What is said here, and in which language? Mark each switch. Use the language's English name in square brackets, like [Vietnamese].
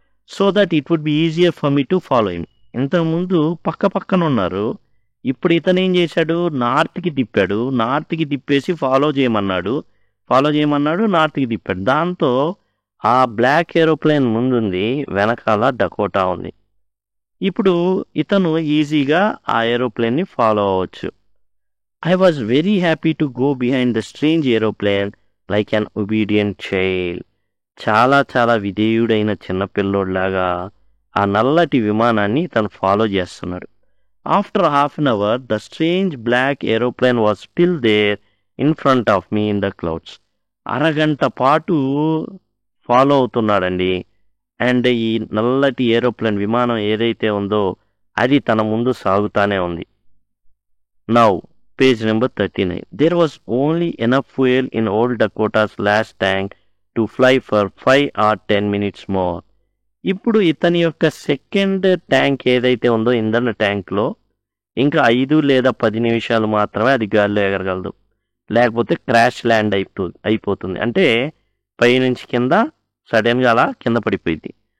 [English] So that it would be easier for me to follow him. [Telugu] ఇంతకుముందు పక్క పక్కన ఉన్నారు, ఇప్పుడు ఇతను ఏం చేశాడు, నార్త్కి తిప్పాడు. నార్త్కి తిప్పేసి ఫాలో చేయమన్నాడు, నార్త్కి తిప్పాడు. దాంతో ఆ బ్లాక్ ఏరోప్లేన్ ముందుంది, వెనకాల డకోటా ఉంది. ఇప్పుడు ఇతను ఈజీగా ఆ ఏరోప్లేన్ని ఫాలో అవ్వచ్చు. [English] I was very happy to go behind the strange aeroplane like an obedient child. [Telugu] చాలా చాలా విధేయుడైన చిన్నపిల్లోడ్లాగా ఆ నల్లటి విమానాన్ని తను ఫాలో చేస్తున్నాడు. [English] After half an hour the strange black aeroplane was still there in front of me in the clouds. [Telugu] అరగంట పాటు follow అవుతున్నాడండి. And ఈ నల్లటి ఏరోప్లేన్ విమానం ఏదైతే ఉందో అది తన ముందు సాగుతానే ఉంది. [English] Now page number 39. There was only enough fuel in old Dakota's last tank to fly for 5 or 10 minutes more. [Telugu] ఇప్పుడు ఇతని యొక్క సెకండ్ ట్యాంక్ ఏదైతే ఉందో ఇంధన ట్యాంక్లో ఇంకా 5 లేదా 10 నిమిషాలు మాత్రమే అది గాల్లో ఎగరగలదు, లేకపోతే క్రాష్ ల్యాండ్ అయిపోతుంది. అంటే పైనుంచి కింద సడన్గా అలా కింద పడిపోయింది.